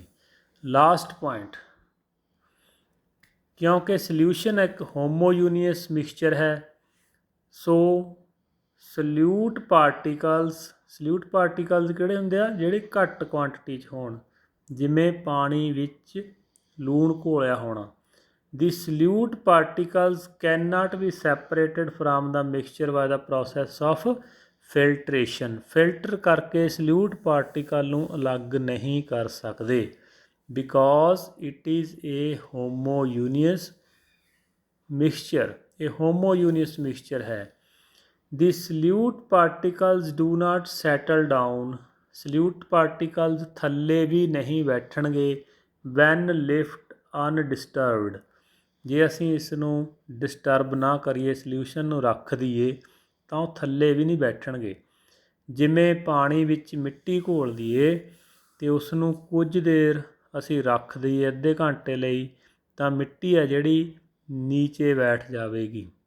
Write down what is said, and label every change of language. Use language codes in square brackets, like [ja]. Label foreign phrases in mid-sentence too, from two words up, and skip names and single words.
[en] last point, [pa] ਕਿਉਂਕਿ ਸੋਲਿਊਸ਼ਨ ਇੱਕ [en] homogeneous mixture [pa] ਹੈ, [en] so solute particles [pa] ਕਿਹੜੇ ਹੁੰਦੇ ਆ, ਜਿਹੜੇ ਘੱਟ ਕੁਆਂਟਿਟੀ 'ਚ ਹੋਣ, ਜਿਵੇਂ ਪਾਣੀ ਵਿੱਚ ਲੂਣ ਘੋਲਿਆ ਹੋਣਾ। [en] The solute particles cannot be separated from the mixture by the process of filtration. [pa] ਫਿਲਟਰ ਕਰਕੇ [en] solute particle [pa] ਨੂੰ ਅਲੱਗ ਨਹੀਂ ਕਰ ਸਕਦੇ, [en] because it is a homogeneous mixture। [pa] ਇਹ [en] homogeneous mixture [pa] ਹੈ। [en] The solute particles do not settle down। solute particles [pa] ਥੱਲੇ ਵੀ ਨਹੀਂ ਬੈਠਣਗੇ [en] when left undisturbed। [pa] ਜੇ ਅਸੀਂ ਇਸ ਨੂੰ ਡਿਸਟਰਬ ਨਾ ਕਰੀਏ, ਸੋਲਿਊਸ਼ਨ ਨੂੰ ਰੱਖ ਦਈਏ, ਤਾਂ ਉਹ ਥੱਲੇ ਵੀ ਨਹੀਂ ਬੈਠਣਗੇ। ਜਿਵੇਂ ਪਾਣੀ ਵਿੱਚ ਮਿੱਟੀ ਘੋਲ ਦਈਏ ਅਤੇ ਉਸ ਨੂੰ ਕੁਝ ਦੇਰ ਅਸੀਂ ਰੱਖ ਦਈਏ, ਅੱਧੇ ਘੰਟੇ ਲਈ, ਤਾਂ ਮਿੱਟੀ ਹੈ ਜਿਹੜੀ ਨੀਚੇ ਬੈਠ ਜਾਵੇਗੀ।